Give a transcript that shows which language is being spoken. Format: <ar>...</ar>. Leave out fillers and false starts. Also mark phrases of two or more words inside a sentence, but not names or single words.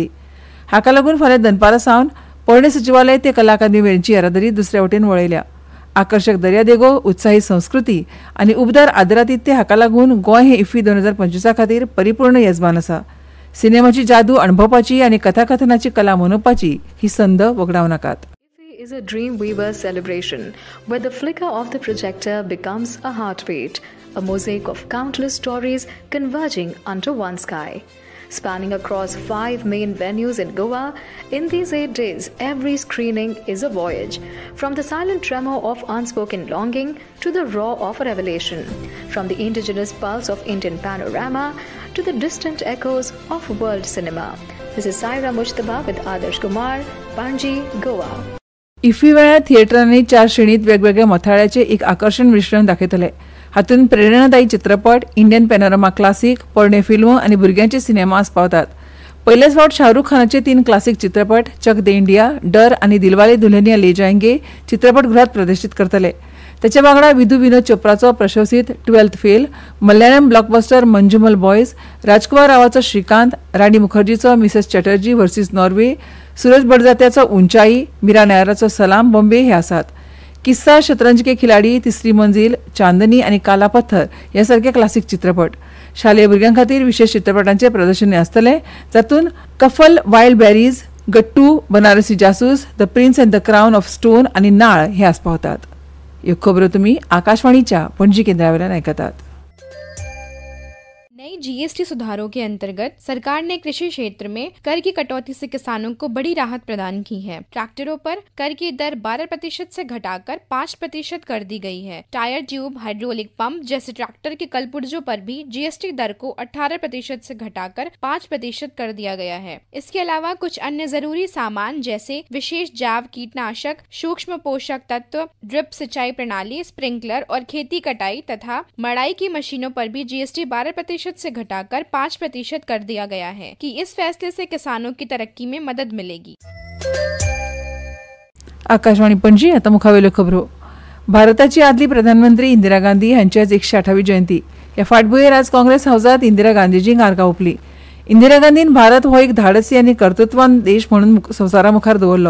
<kok>हाका लागून फाल्यां दनपारा सावन पर्णे सचिवालय ते कला अकादमी मेरेनची येरादारी दुसरे वटेन वळयल्या. आकर्षक दर्यादेगो, उत्साही संस्कृती आनी उबदार आदरातिथ्य हाका लागून गोंय हे इफ्फी 2025 खातीर परिपूर्ण येजमान आसा. सिनेमाची जादू अणभवपाची आनी कथाकथनाची कला मनोवपाची ही संद वगडाव नाकात.</kok> <en>Is a Dreamweaver celebration where the flicker of the projector becomes a heartbeat, a mosaic of countless stories converging under one sky. Spanning across 5 main venues in Goa, in these 8 days, every screening is a voyage. From the silent tremor of unspoken longing to the roar of a revelation. From the indigenous pulse of Indian panorama to the distant echoes of world cinema. This is Saira Mujtaba with Adarsh Kumar, Panji, Goa.</en> <kok>इफ्फी वेळार थिएटरांनी 4 श्रेणीत वेगवेगळ्या मथाळ्याचे एक आकर्षण मिश्रण दाखयतले. हातूंत प्रेरणादायी चित्रपट, इंडियन पॅनोरमा क्लासिक, पोरणे फिल्म आनी भुरग्यांचे सिनेमा आस्पावतात. पयलेच फावट शाहरुख खानाचे 3 क्लासिक चित्रपट चक दे इंडिया, डर आनी दिलवाले दुल्हनिया ले जाएंगे चित्रपटगृहात प्रदर्शित करतले. त्याच्या वांगडा विधू विनोद चोप्राचो प्रशंसीत 12th फेल, मल्याळम ब्लॉकबस्टर मंजुमल बॉयज, राजकुमार रावाचो श्रीकांत, राणी मुखर्जीचो मिसेस चॅटर्जी वर्सीस नॉर्वे, सूरज बडजात्याचो उंचाई, मीरा नायराचो सलाम बॉम्बे हे आसात. किस्सा, शतरंज के खिलाडी, तिसरी मंजिल, चांदनी आनी काला पत्थर ह्या सारखे क्लासिक चित्रपट. शालेय भुरग्यां खातीर विशेष चित्रपटांचे प्रदर्शन आसतले, जातूंत कफल, वायल्ड बॅरीज, गट्टू, बनारसी जासूस, द प्रिन्स अँड द क्राउन ऑफ स्टोन आनी नाळ हे आस्पावतात. ह्यो खबरो तुमी आकाशवाणीच्या पणजी केंद्रावेल्यान आयकतात.</kok> <hi>नई जीएसटी सुधारों के अंतर्गत सरकार ने कृषि क्षेत्र में कर की कटौती से किसानों को बड़ी राहत प्रदान की है। ट्रैक्टरों पर कर की दर 12% से घटाकर 5% कर दी गई है। टायर, ट्यूब, हाइड्रोलिक पंप जैसे ट्रैक्टर के कलपुर्जों पर भी जीएसटी दर को 18% से घटाकर 5% कर दिया गया है। इसके अलावा कुछ अन्य जरूरी सामान जैसे विशेष जैव कीटनाशक, सूक्ष्म पोषक तत्व, ड्रिप सिंचाई प्रणाली, स्प्रिंकलर और खेती कटाई तथा मड़ाई की मशीनों पर भी जीएसटी 12% से घटाकर 5% कर दिया गया है कि इस फैसले से किसानों की तरक्की में मदद मिलेगी।</hi> <kok>आकाशवाणी पणजी। आता मुखावेल्यो खबरो। भारताची आदली प्रधानमंत्री इंदिरा गांधी हांची आज 108वी जयंती। ह्या फाटभुंयेर आज काँग्रेस हाऊसात इंदिरा गांधीजींक आर्गां ओंपली। इंदिरा गांधीन भारत हो एक धाडसी आनी कर्तृत्ववान देश म्हणून संवसारा मुखार दवरलो।</kok>